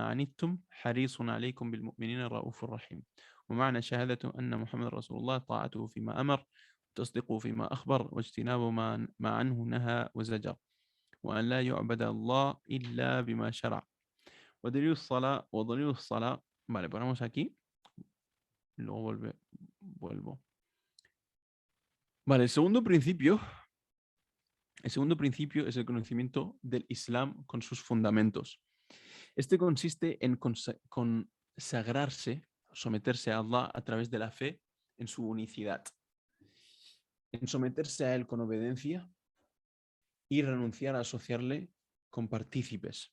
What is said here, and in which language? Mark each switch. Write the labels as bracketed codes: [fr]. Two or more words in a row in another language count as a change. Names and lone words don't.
[ar] عنتم حريص عليكم بالمؤمنين رؤوف رحيم ومعنى شهادة أن محمد رسول الله طاعته فيما أمر تصدقه فيما أخبر واجتناب ما عنه نهى وزجر وأن لا يعبد الله إلا بما شرع ودليل الصلاة [es] vale, ponemos aquí luego vuelvo vale, el segundo principio es el conocimiento del Islam con sus fundamentos. Este consiste en consagrarse, someterse a Allah a través de la fe en su unicidad, en someterse a Él con obediencia y renunciar a asociarle con partícipes.